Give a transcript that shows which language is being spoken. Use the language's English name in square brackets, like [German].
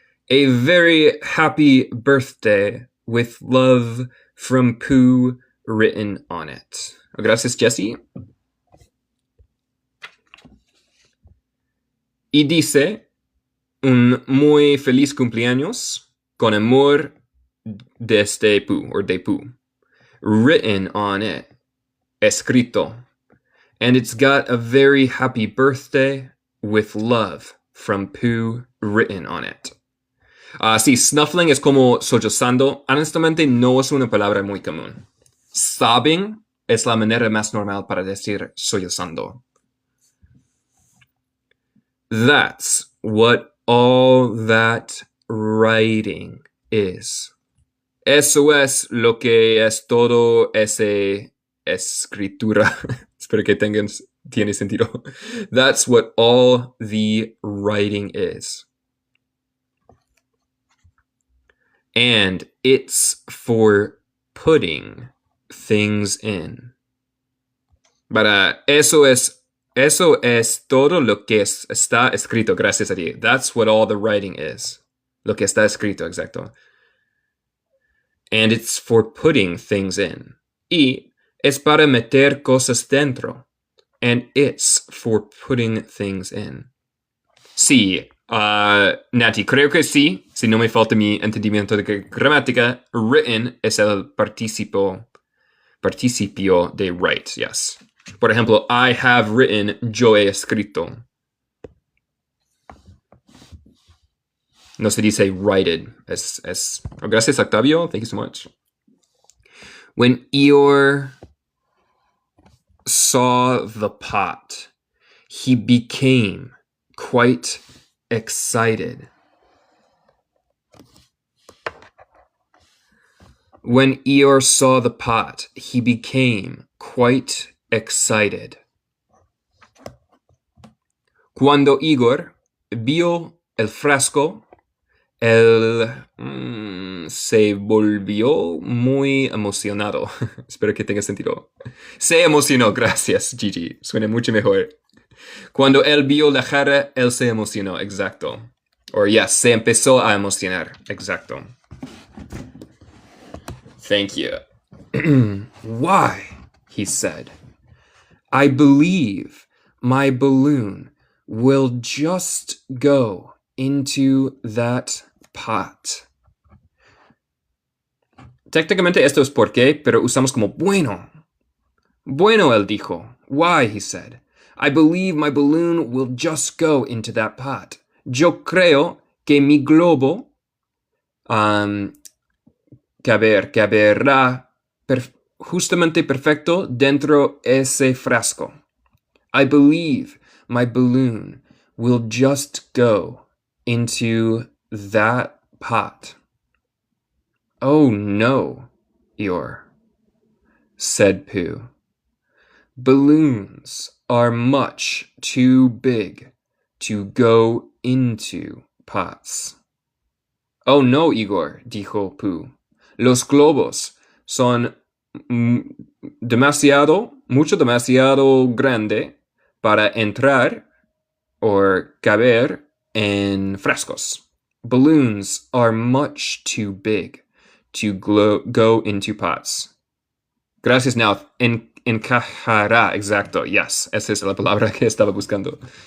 [English] A very happy birthday with love from Pooh written on it. [Spanish] Gracias, Jesse. Y dice, un muy feliz cumpleaños con amor desde Pooh, or de Pooh. [English] Written on it. [Spanish] Escrito. [English] And it's got a very happy birthday with love from Pooh written on it. [Spanish] Sí, snuffling es como sollozando. Honestamente, no es una palabra muy común. Sobbing es la manera más normal para decir sollozando. [English] That's what all that writing is. [Spanish] Eso es lo que es todo ese escritura. Espero que tiene sentido. [English] That's what all the writing is. And it's for putting things in. [Spanish] But eso es todo lo que está escrito, gracias a ti. [English] That's what all the writing is. [Spanish] Lo que está escrito, exacto. [English] And it's for putting things in. [Spanish] Y es para meter cosas dentro. [English] And it's for putting things in. [Spanish] Sí, Nati, creo que sí. Si no me falta mi entendimiento de gramática, written es el participio de write, yes. Por ejemplo, [English] I have written, [Spanish] yo he escrito. No se dice writed. Gracias, Octavio. [English] Thank you so much. When Eeyore saw the pot, he became quite excited. When Eeyore saw the pot, he became quite excited. [Spanish] Cuando Igor vio el frasco, él se volvió muy emocionado. Espero que tenga sentido. Se emocionó, gracias, Gigi. Suena mucho mejor. Cuando él vio la jarra, él se emocionó, exacto. Or yes, se empezó a emocionar, exacto. [English] Thank you. Why? He said. I believe my balloon will just go into that pot. [Spanish] Técnicamente esto es por qué, pero usamos como bueno. Bueno, él dijo. [English] Why, he said. I believe my balloon will just go into that pot. [Spanish] Yo creo que mi globo caberá justamente perfecto dentro ese frasco. [English] I believe my balloon will just go into that pot. Oh no, Eeyore, said Pooh. Balloons are much too big to go into pots. [Spanish] Oh no, Igor, dijo Pooh. Los globos son demasiado grande para entrar o caber en frascos. [English] Balloons are much too big to go into pots. [Spanish] Gracias, now. Encajará, exacto. Yes, esa es la palabra que estaba buscando.